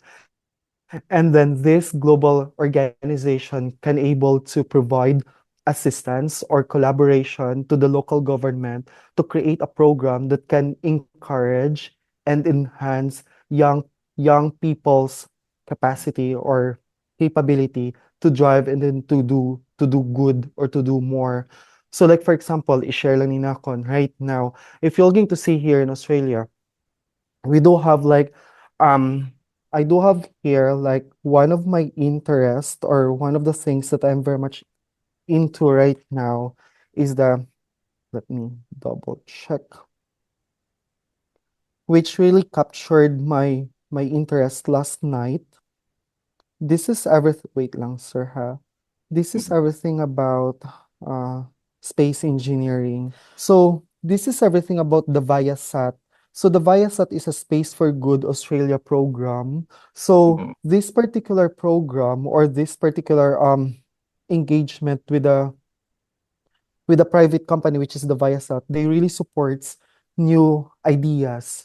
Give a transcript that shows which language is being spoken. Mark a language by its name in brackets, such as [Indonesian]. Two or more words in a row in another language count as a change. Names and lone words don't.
[English] And then this global organization can able to provide assistance or collaboration to the local government to create a program that can encourage and enhance young people's capacity or capability to drive and then to do good or to do more. So like for example, [Hiligaynon] i-share lang ni Nakon [English] right now, if you're going to see here in Australia, we do have like um I do have here like one of my interest or one of the things that I'm very much into right now is the let me double check, which really captured my interest last night. This is everything. Wait lang, sir, ha? This is everything about uh, space engineering. So this is everything about the Viasat. So the Viasat is a Space for Good Australia program. So Mhm. this particular program or this particular engagement with a private company, which is the Viasat, they really supports new ideas.